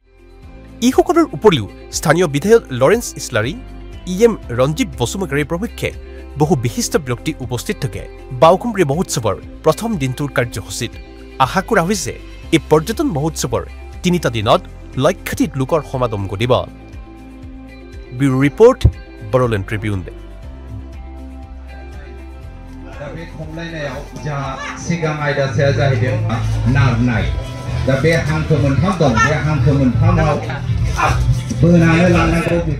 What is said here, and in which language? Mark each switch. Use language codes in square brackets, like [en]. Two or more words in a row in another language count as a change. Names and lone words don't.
[as] এইসকলৰ উপৰিও স্থানীয় বিধায়ক লৰেন্স ইছলাৰী, EM ৰঞ্জিত বসুমতাৰী প্ৰমুখ্যে বহু বিশিষ্ট ব্যক্তি উপস্থিত থাকে বাওখুংখুৰী মহোৎসৱৰ প্ৰথম দিনটোৰ কাৰ্যসূচীত। আশা কৰা হৈছে এই পৰ্যটন মহোৎসৱৰ 3টা দিনত লক্ষাধিক লোকৰ সমাগম ঘটিব। [en] bureau report, Bodoland Tribune. [brx] बे खमलायनायाव जोंहा सिगां आयदा साया जाहैदों नारनाय। दा बे हांखो मोनथाम दं, बे हांखो मोनथामाव बोनानै लानांगौ बेखौ